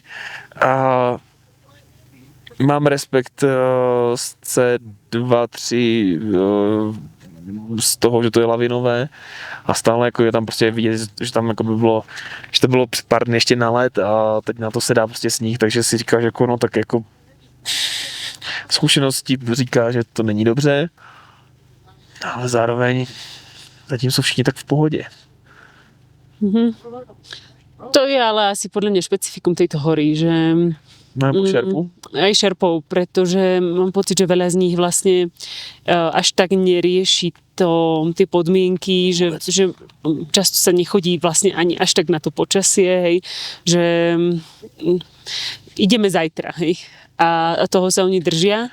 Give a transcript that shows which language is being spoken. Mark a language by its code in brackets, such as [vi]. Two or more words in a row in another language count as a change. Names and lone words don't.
[cs] A mám respekt z C2, 3, z toho, že to je lavinové a stále jako je tam prostě vidět, že tam jako by bylo, že to bylo před pár dny ještě na let a teď na to se dá prostě sníh, takže si říkáš jako no tak jako zkušeností říká, že to není dobře, ale zároveň zatím jsou všichni tak v pohodě. [sk] To je ale asi podľa mňa špecifikum tejto hory, že šerpu? Aj šerpov, pretože mám pocit, že veľa z nich vlastne až tak nerieši tie podmienky, že často sa nechodí vlastne ani až tak na to počasie, hej, že ideme zajtra, hej, a toho sa oni držia.